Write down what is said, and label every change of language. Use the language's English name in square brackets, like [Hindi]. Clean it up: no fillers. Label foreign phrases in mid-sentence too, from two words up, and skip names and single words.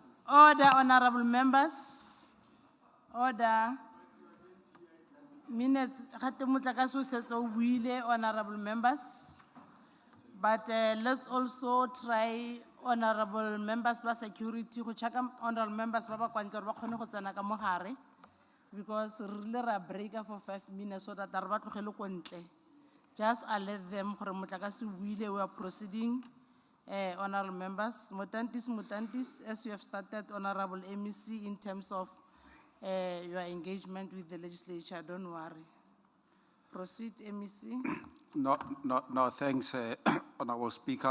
[English] Order, honorable members. Order. Minutes, [Tswana] gate motlakase o setse o buile, [English] honorable members. But let's also try honorable members [Tswana] ba security, go check [English] honorable members [Tswana] ba ba kwa ntle gore ba kgone go tsena ka mo gare. Because re rile ra breaka [English] for 5 minutes so that [Tswana] re ba tlogele ko ntle. [English] Just alert them [Tswana] gore motlakase o buile, [English] we are proceeding. Honorable members, Mutantis, as you have started, honorable MEC, in terms of your engagement with the legislature, don't worry. Proceed, MEC. No, thanks, Honorable Speaker.